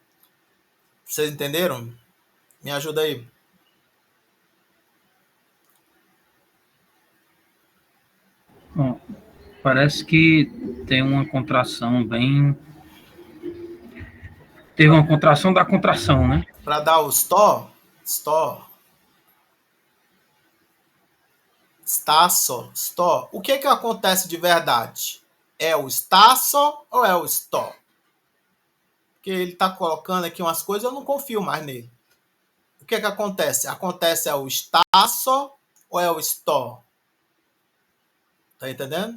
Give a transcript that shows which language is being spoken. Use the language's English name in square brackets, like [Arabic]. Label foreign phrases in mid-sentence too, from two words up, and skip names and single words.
[Portuguese] Vocês entenderam? Me ajuda aí. Bom, parece que tem uma contração bem... Teve uma contração da contração, né? Para dar o sto, stasso, sto. O que acontece de verdade? É o stasso ou é o sto? porque ele está colocando aqui umas coisas, eu não confio mais nele. O que acontece? Acontece é o stasso ou é o sto? Tá entendendo?